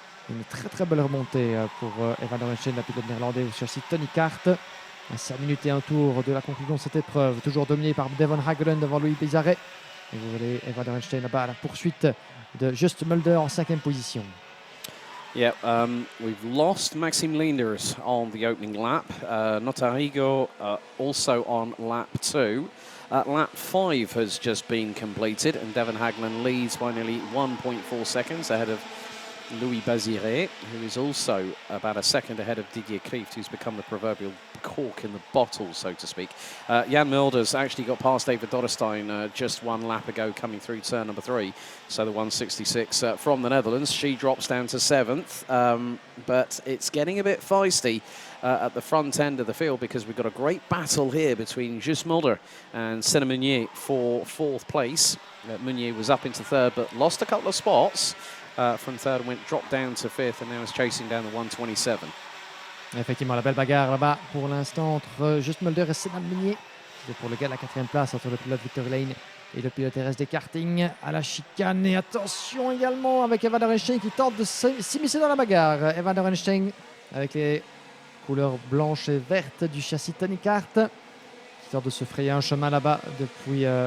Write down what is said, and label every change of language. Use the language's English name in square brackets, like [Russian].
[French] Une très très belle remontée pour Eva Dorenstein, la pilote néerlandaise au châssis Tony Kart. À 5 minutes et un tour de la conclusion de cette épreuve, toujours dominée par Devon Hagelen devant Louis Bézaret. Et vous voyez Eva Dorenstein là-bas à la poursuite de Just Mulder en 5e position. [English] Yeah, we've lost Maxime Leenders on the opening lap. Notarigo also on lap 2. Lap 5 has just been completed, and Devon Hagland leads by nearly 1.4 seconds ahead of Louis Baziré, who is also about a second ahead of Didier Kieft, who's become the proverbial cork in the bottle, so to speak. Jan Mulder's actually got past David Dodderstein just one lap ago coming through turn number 3. So the 166 from the Netherlands, she drops down to 7th. But it's getting a bit feisty at the front end of the field because we've got a great battle here between Jus Mulder and Senna Meunier for 4th place. Meunier was up into 3rd but lost a couple of spots. From 3rd and dropped down to 5th and now is chasing down the 127. [French] Effectivement, la belle bagarre là-bas pour l'instant entre Just Mulder et Senna Meunier. C'est pour le gars de la 4e place entre le pilote Victor Lane et le pilote RSD karting à la chicane. Et attention également avec Eva Dorenstein qui tente de s'immiscer dans la bagarre. Eva Dorenstein avec les couleurs blanches et vertes du châssis Tony Kart qui tente de se frayer un chemin là-bas depuis...